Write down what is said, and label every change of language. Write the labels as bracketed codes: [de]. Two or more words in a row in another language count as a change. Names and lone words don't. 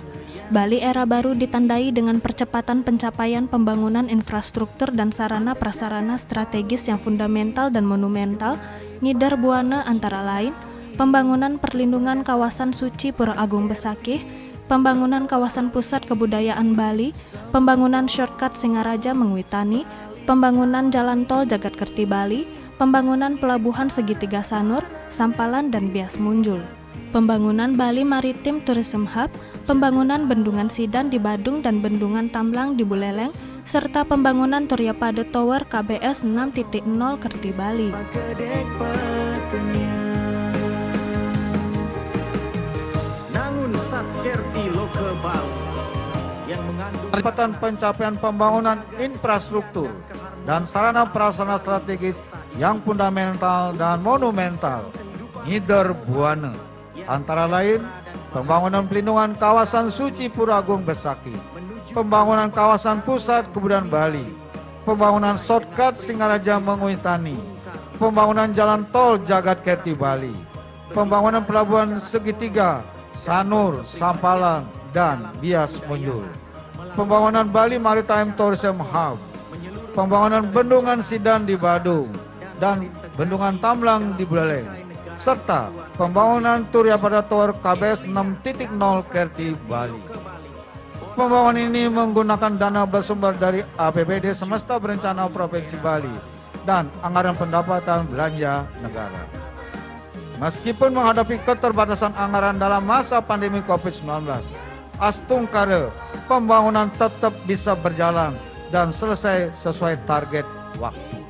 [id] Bali era baru ditandai dengan percepatan pencapaian pembangunan infrastruktur dan sarana prasarana strategis yang fundamental dan monumental, ngidar buana antara lain, pembangunan perlindungan kawasan suci Pura Agung Besakih, pembangunan kawasan pusat kebudayaan Bali, pembangunan shortcut Singaraja Mengwitani, pembangunan jalan tol Jagatkerti Bali, pembangunan pelabuhan Segitiga Sanur, Sampalan, dan Bias Munjul, pembangunan Bali Maritim Tourism Hub, pembangunan Bendungan Sidan di Badung dan Bendungan Tamblang di Buleleng, serta pembangunan Turyapade Tower KBS 6.0 Kerti Bali. Percepatan pencapaian pembangunan infrastruktur dan sarana prasarana strategis yang fundamental dan monumental, [ban] ngidar buana, [id] antara lain pembangunan pelindungan kawasan suci Pura Agung Besakih, pembangunan kawasan pusat kebudayaan Bali, pembangunan shortcut Singaraja Mengwitani, pembangunan jalan tol Jagatkerti Bali, pembangunan pelabuhan Segitiga Sanur, Sampalan, dan Bias Munjul, pembangunan Bali Maritime Tourism Hub, pembangunan Bendungan Sidan di Badung dan Bendungan Tamblang di Buleleng, serta pembangunan Turyapade Tower KBS 6.0 Kerti Bali. Pembangunan ini menggunakan dana bersumber dari APBD Semesta Berencana Provinsi Bali dan anggaran pendapatan belanja negara. Meskipun menghadapi keterbatasan anggaran dalam masa pandemi COVID-19, astungkare pembangunan tetap bisa berjalan dan selesai sesuai target waktu.